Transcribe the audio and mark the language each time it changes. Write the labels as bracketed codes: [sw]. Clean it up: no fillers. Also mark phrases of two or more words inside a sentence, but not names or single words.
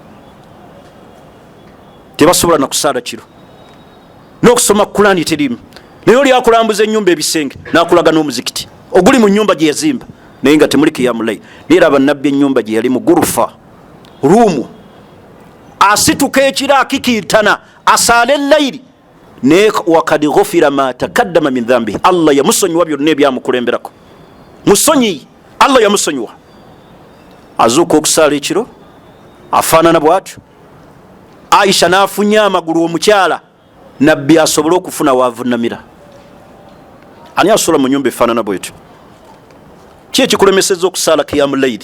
[lg] Tebasobola na kusaala kiro n'okusoma Qur'ani terimu, naye oli akulambuza ennyumba ebisenge n'akulaga n'omuzikiti oguli mu nnyumba gye yazimba naye nga temuli [ar] قيام الليل. [lg] Naye aba nabbi ennyumba gye yali mu gurufa ruumu, asituka ekiro akikiitana asaala ellayiri naye [ar] وقد غفر ما تقدم من ذنبه, [lg] Allah yamusonyiwa byonna ebyamukulemberako. Musonyi Allah yamusonyiwa. Azuuka okusaala ekiro afaanana bw'atyo. Aisha nafunya amagulu omukyala nabbi asobole okufuna waavunamira. Ani asula mu nyumba efaanana bwetyo? Ki ekikulemeseza okusaala [ar] قيام الليل?